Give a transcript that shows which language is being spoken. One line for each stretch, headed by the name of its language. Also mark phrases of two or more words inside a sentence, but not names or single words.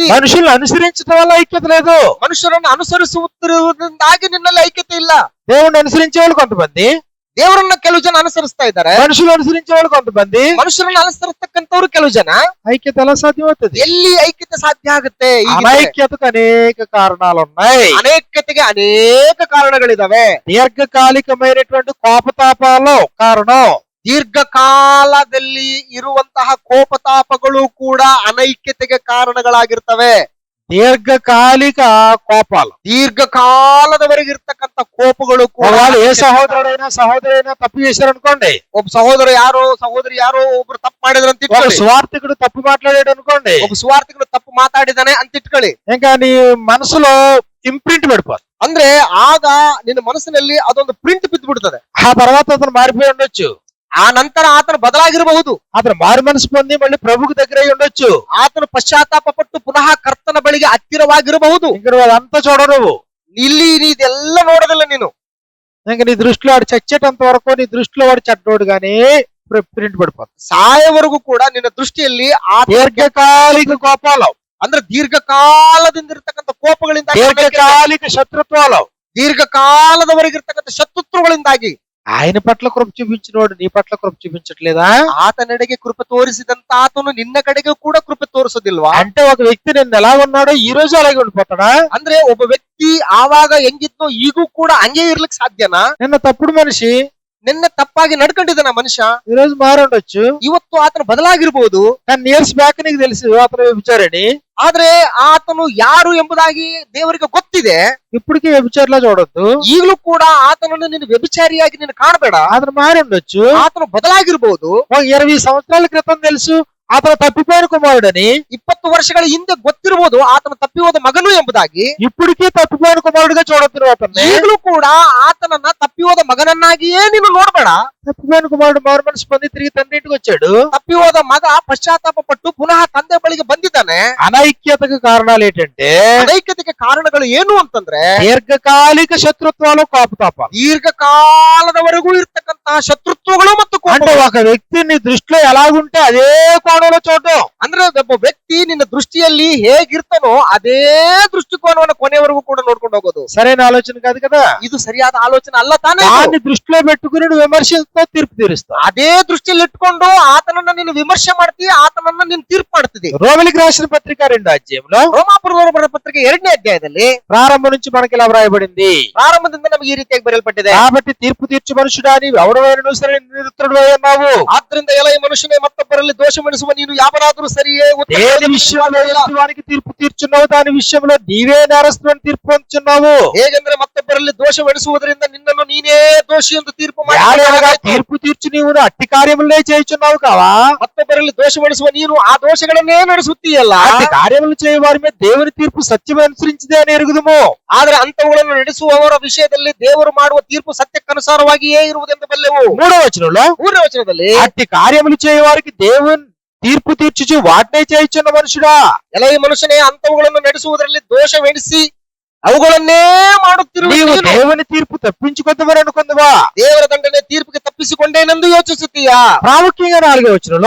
Telugu: మనుషుల్ని అనుసరించడం వల్ల ఐక్యత లేదు.
Kannada: ಮನುಷ್ಯರನ್ನು ಅನುಸರಿಸುತ್ತಿರುವುದರಿಂದಾಗಿ ನಿನ್ನಲ್ಲಿ ಐಕ್ಯತೆ ಇಲ್ಲ.
Telugu: దేవుణ్ణి అనుసరించే వాళ్ళు కొంతమంది,
Kannada: ದೇವರನ್ನ ಕೆಲವು ಜನ ಅನುಸರಿಸ್ತಾ ಇದ್ದಾರೆ.
Telugu: మనుషులు అనుసరించే వాళ్ళు కొంతమంది,
Kannada: ಮನುಷ್ಯರನ್ನ ಅನುಸರಿಸ್ತಕ್ಕಂಥವ್ರು ಕೆಲವು ಜನ.
Telugu: ఐక్యత ఎలా సాధ్యమవుతుంది?
Kannada: ಎಲ್ಲಿ ಐಕ್ಯತೆ ಸಾಧ್ಯ ಆಗುತ್ತೆ?
Telugu: అనైక్యతకు అనేక కారణాలు ఉన్నాయి.
Kannada: ಅನೈಕ್ಯತೆಗೆ ಅನೇಕ ಕಾರಣಗಳಿದಾವೆ.
Telugu: దీర్ఘకాలికమైనటువంటి కోపతాపాలు కారణం.
Kannada: ದೀರ್ಘಕಾಲದಲ್ಲಿ ಇರುವಂತಹ ಕೋಪತಾಪಗಳು ಕೂಡ ಅನೈಕ್ಯತೆಗೆ ಕಾರಣಗಳಾಗಿರ್ತವೆ.
Telugu: దీర్ఘకాలిక కోపాలు,
Kannada: ದೀರ್ಘಕಾಲದವರೆಗೆ ಇರ್ತಕ್ಕಂಥ ಕೋಪಗಳು ಕೂಡ.
Telugu: ఏ సహోదరైనా తప్పు చేశారనుకోండి,
Kannada: ಒಬ್ಬ ಸಹೋದರಿ ಯಾರೋ ಒಬ್ರು ತಪ್ಪು ಮಾಡಿದ್ರು ಅಂತ
Telugu: ఒక
Kannada: ಇಟ್ಕೊಳ್ಳಿ.
Telugu: స్వార్థకుడు తప్పు మాట్లాడాడు అనుకోండి,
Kannada: ಒಬ್ಬ ಸ್ವಾರ್ಥಿಗಳು ತಪ್ಪು ಮಾತಾಡಿದಾನೆ ಅಂತ ಇಟ್ಕೊಳ್ಳಿ.
Telugu: ఇంకా నీ మనసులో ఇంప్రింట్ పడిపోతుంది.
Kannada: ಅಂದ್ರೆ ಆಗ ನಿನ್ನ ಮನಸ್ಸಿನಲ್ಲಿ ಅದೊಂದು ಪ್ರಿಂಟ್ ಬಿದ್ದು ಬಿಡ್ತದೆ.
Telugu: ఆ తర్వాత అతను మారిపోయి ఉండొచ్చు,
Kannada: ಆ ನಂತರ ಆತನು ಬದಲಾಗಿರಬಹುದು.
Telugu: అతను మారు మనసు పొంది మళ్ళీ ప్రభుకు దగ్గర అయి ఉండొచ్చు.
Kannada: ಆತನು ಪಶ್ಚಾತ್ತಾಪ ಪಟ್ಟು ಪುನಃ ಕರ್ತನ ಬಳಿಗೆ ಹತ್ತಿರವಾಗಿರಬಹುದು.
Telugu: ఇంక నువ్వు అదంతా చూడవు.
Kannada: ಇಲ್ಲಿ ಇದೆಲ್ಲ ನೋಡೋದಿಲ್ಲ ನೀನು.
Telugu: ఇంక నీ దృష్టిలో వాడు చచ్చేటంత వరకు నీ దృష్టిలో వాడు చెడ్డోడు గానీ ప్రింట్ పడిపోతుంది.
Kannada: ಸಾಯವರೆಗೂ ಕೂಡ ನಿನ್ನ ದೃಷ್ಟಿಯಲ್ಲಿ ಆ
Telugu: దీర్ఘకాలిక కోపాలు,
Kannada: ಅಂದ್ರೆ ದೀರ್ಘಕಾಲದಿಂದ ಇರ್ತಕ್ಕಂಥ ಕೋಪಗಳಿಂದ,
Telugu: దీర్ఘకాలిక శత్రుత్వాలు,
Kannada: ದೀರ್ಘಕಾಲದವರೆಗಿರ್ತಕ್ಕಂಥ ಶತ್ರುತ್ವಗಳಿಂದಾಗಿ
Telugu: ఆయన పట్ల కృప చూపించినోడు నీ పట్ల కృప చూపించట్లేదా?
Kannada: ಆತನೆಡೆಗೆ ಕೃಪೆ ತೋರಿಸಿದಂತ ಆತನು ನಿನ್ನ ಕಡೆಗೆ ಕೂಡ ಕೃಪೆ ತೋರಿಸೋದಿಲ್ವಾ?
Telugu: అంటే ఒక వ్యక్తి నిన్న ఎలా ఉన్నాడో ఈ రోజు అలాగే ఉండిపోతాడా?
Kannada: ಅಂದ್ರೆ ಒಬ್ಬ ವ್ಯಕ್ತಿ ಆವಾಗ ಹೆಂಗಿದ್ನೋ ಈಗೂ ಕೂಡ ಹಂಗೆ ಇರ್ಲಿಕ್ಕೆ ಸಾಧ್ಯನಾ?
Telugu: నిన్న తప్పుడు మనిషి
Kannada: ನಿನ್ನೆ ತಪ್ಪಾಗಿ ನಡ್ಕೊಂಡಿದ್ದಾನ ಮನುಷ್ಯ,
Telugu: ఈ రోజు మారుండొచ్చు.
Kannada: ಇವತ್ತು ಆತನು ಬದಲಾಗಿರ್ಬೋದು.
Telugu: కానీ
English: years back
Telugu: నీకు తెలుసు అతను వ్యభిచారని.
Kannada: ಆದ್ರೆ ಆತನು ಯಾರು ಎಂಬುದಾಗಿ ದೇವರಿಗೆ ಗೊತ್ತಿದೆ.
Telugu: ఇప్పటికీ వ్యభిచారిలా చూడొద్దు.
Kannada: ಈಗಲೂ ಕೂಡ ಆತನನ್ನು ನೀನು ವ್ಯಭಿಚಾರಿಯಾಗಿ ನೀನು ಕಾಣಬೇಡ.
Telugu: అతను మారి ఉండొచ్చు.
Kannada: ಆತನು ಬದಲಾಗಿರ್ಬೋದು.
Telugu: 20 సంవత్సరాల క్రితం తెలుసు అతను తప్పిపోయిన కుమారుడని.
Kannada: 20 ವರ್ಷಗಳ ಹಿಂದೆ ಗೊತ್ತಿರಬಹುದು ಆತನು ತಪ್ಪಿ ಹೋದ ಮಗನು ಎಂಬುದಾಗಿ.
Telugu: ఇప్పటికీ తప్పిపోయిన కుమారుడిగా చూడొద్దు అతన్ని.
Kannada: ಈಗಲೂ ಕೂಡ ಆತನನ್ನ ತಪ್ಪಿ ಹೋದ ಮಗನನ್ನಾಗಿಯೇ ನೀನು ನೋಡ್ಬೇಡ.
Telugu: తప్పిపోయిన కుమారుడు మారు మనసు పొంది తిరిగి తండ్రి ఇంటికి వచ్చాడు.
Kannada: ತಪ್ಪಿ ಹೋದ ಮಗ ಪಶ್ಚಾತ್ತಾಪ ಪಟ್ಟು ಪುನಃ ತಂದೆ ಬಳಿಗೆ ಬಂದಿದ್ದಾನೆ.
Telugu: అనైక్యతకు కారణాలు ఏంటంటే
Kannada: ಅನೈಕ್ಯತೆಗೆ ಕಾರಣಗಳು ಏನು ಅಂತಂದ್ರೆ
Telugu: దీర్ఘకాలిక శత్రుత్వాలు, కోపతాపాలు.
Kannada: ದೀರ್ಘಕಾಲದವರೆಗೂ ಇರ್ತಕ್ಕಂತಹ ಶತ್ರುತ್ವಗಳು ಮತ್ತು
Telugu: అంటే ఒక వ్యక్తి నీ దృష్టిలో ఎలాగుంటే అదే కోణంలో చూడటం.
Kannada: ಅಂದ್ರೆ ಅಂದ್ರೆ ಒಬ್ಬ ವ್ಯಕ್ತಿ ನಿನ್ನ ದೃಷ್ಟಿಯಲ್ಲಿ ಹೇಗಿರ್ತಾನೋ ಅದೇ ದೃಷ್ಟಿಕೋನವನ್ನು ಕೊನೆಯವರೆಗೂ ಕೂಡ ನೋಡ್ಕೊಂಡು ಹೋಗೋದು
Telugu: సరైన ఆలోచన కాదు కదా.
Kannada: ಇದು ಸರಿಯಾದ ಆಲೋಚನೆ ಅಲ್ಲ ತಾನೇ ಇದು?
Telugu: దాన్ని దృష్టిలో పెట్టుకుని నువ్వు విమర్శిస్తావు, తీర్పు తీరుస్తావు.
Kannada: ಅದೇ ದೃಷ್ಟಿಯಲ್ಲಿ ಇಟ್ಕೊಂಡು ಆತನನ್ನ ನೀನು ವಿಮರ್ಶೆ ಮಾಡ್ತೀಯ, ಆತನನ್ನ ನೀನು ತೀರ್ಪು ಮಾಡ್ತಿದ್ದಿ.
Telugu: రోమిలికి రాసిన పత్రిక 2వ అధ్యాయంలో
Kannada: ರೋಮಾಪುರದವರು ಬರೆದ ಪತ್ರಿಕೆ 2ನೇ ಅಧ್ಯಾಯದಲ್ಲಿ
Telugu: ప్రారంభం నుంచి మనకి ఇలా వ్రాయబడింది.
Kannada: ಪ್ರಾರಂಭದಿಂದ ನಮಗೆ ಈ ರೀತಿಯಾಗಿ ಬರೆಯಲ್ಪಟ್ಟಿದೆ.
Telugu: కాబట్టి తీర్పు తీర్చు మనుషుడా నీవు ఎవడవైనను సరే నిరుత్తరుడు అన్నావు.
Kannada: ಆದ್ರಿಂದ ಎಲೈ ಮನುಷ್ಯನೇ ಮತ್ತೊಬ್ಬರಲ್ಲಿ ದೋಷವೆಣಿಸುವ ನೀನು ಯಾವನಾದರೂ ಸರಿಯೇ
Telugu: దేని విషయంలో ఎదుటివానికి తీర్పు తీర్చున్నావు, దాని విషయంలో నీవే నేరస్తుని తీర్పు పొందుచున్నావు.
Kannada: ಹೇಗೆಂದ್ರೆ ಮತ್ತೊಬ್ಬರಲ್ಲಿ ದೋಷವೆಣಿಸುವುದರಿಂದ ನಿನ್ನನ್ನು ನೀನೇ ದೋಷಿ ಎಂದು ತೀರ್ಪು
Telugu: యాడనగా
Kannada: ಮಾಡಿ
Telugu: తీర్పు తీర్చు నీవు అట్టి కార్యములనే చేయుచున్నావు కావా.
Kannada: ಮತ್ತೊಬ್ಬರಲ್ಲಿ ದೋಷವೆಣಿಸುವ ನೀನು ಆ ದೋಷಗಳನ್ನೇ ನಡೆಸುತ್ತೀಯಲ್ಲ.
Telugu: అట్టి కార్యములు చేయు వారి మీద దేవుని తీర్పు సత్యం అనుసరించిదే అని ఎరుగుదుము.
Kannada: ಆದ್ರೆ ಅಂತವುಗಳನ್ನು ನಡೆಸುವವರ ವಿಷಯದಲ್ಲಿ ದೇವರು ಮಾಡುವ ತೀರ್ಪು ಸತ್ಯಕ್ಕನುಸಾರವಾಗಿಯೇ ಇರುವುದೆಂದು ಬಲ್ಲೆವು.
Telugu: 3వ వచనంలో
Kannada: 3ನೇ ವಚನದಲ್ಲಿ
Telugu: అట్టి కార్యములు చేయు వారికి దేవుని తీర్పు తీర్చుచు వాటినే చేయుచున్న మనుషుడా.
Kannada: ಎಲೈ ಮನುಷ್ಯನೇ ಅಂತವುಗಳನ್ನು ನಡೆಸುವುದರಲ್ಲಿ ದೋಷವೆಣಿಸಿ ಅವುಗಳನ್ನೇ ಮಾಡುತ್ತಿರುವ
Telugu: నీవు
Kannada: ನೀನು
Telugu: దేవుని తీర్పు తప్పించుకొద్దమని అనుకుందువా.
Kannada: ದೇವರ ದಂಡನೆ ತೀರ್ಪಿಗೆ ತಪ್ಪಿಸಿಕೊಂಡೇನೆಂದು ಯೋಚಿಸುತ್ತೀಯಾ?
Telugu: ప్రాముఖ్యంగా 4వ వచనంలో